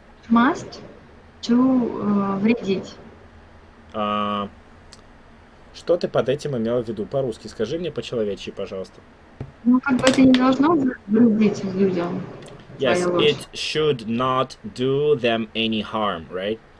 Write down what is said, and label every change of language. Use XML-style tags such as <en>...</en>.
<en>must to</en> <ru>вредить. А, что ты под этим имела в виду по-русски? Скажи мне по-человечьи, пожалуйста. Ну, как бы это не должно вредить людям.</ru> <en>Yes,</en> <ru>Твоя ложь.</ru> <en>it should not do them any harm, right?</en>